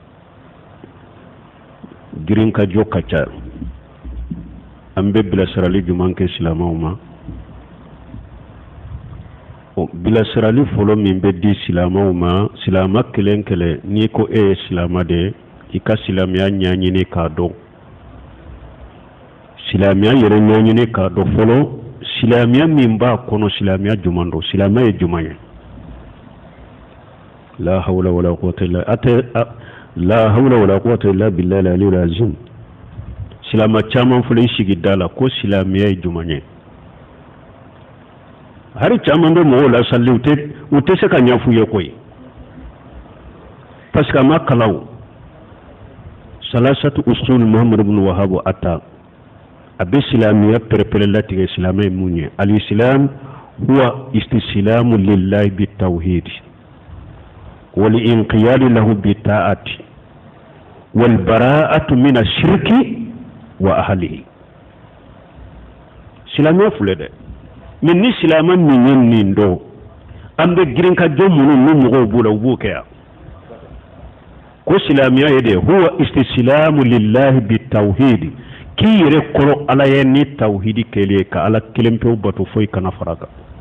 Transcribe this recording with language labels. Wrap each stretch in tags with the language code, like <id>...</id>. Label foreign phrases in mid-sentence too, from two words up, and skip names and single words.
<bm>girinkajɔ ka ca an bɛ bilasirali juman kɛ silamɛw ma bilasirali fɔlɔ min bɛ di silamɛw ma silama kelen kelen n'i ko e ye silama de i ka silamɛya ɲɛɲini k'a dɔn silamɛya yɛrɛ ɲɛɲini k'a dɔn fɔlɔ silamɛya min b'a kɔnɔ silamɛya juman don silamɛya ye juman ye</bm> <ar>لا حول ولا قوة إلا بالله العلي العظيم</ar> <bm>silama caman fɔlɔ i sigi da la ko silamɛya ye juman ye hari caman bɛ mɔgɔw la salli u tɛ se ka ɲɛf'u ye koyi</bm> <fr>parce que</fr> <bm>a ma kalan salasatu usul muhammad ibn wahab ata a bɛ silamɛya pɛrɛpɛrɛ latigɛ silamɛ ye mun ye</bm> <ar>الإسلام هو الاستسلام لله بالتوحيد والانقياد له بالطاعة والبراءة من الشرك وأهله silamɛya</ar> <bm>filɛ dɛ mais ni silama min ye nin dɔn an bɛ girin ka jɔ minnu ni mɔgɔw b'o la u b'o kɛ yan ko silamɛya ye de</bm> <ar>هو الاستسلام لله بالتوحيد</ar> <bm>k'i yɛrɛ kɔrɔ ala ye ni tawhidi kɛlen ka ala kelen pewu bato foyi kana fara kan</bm>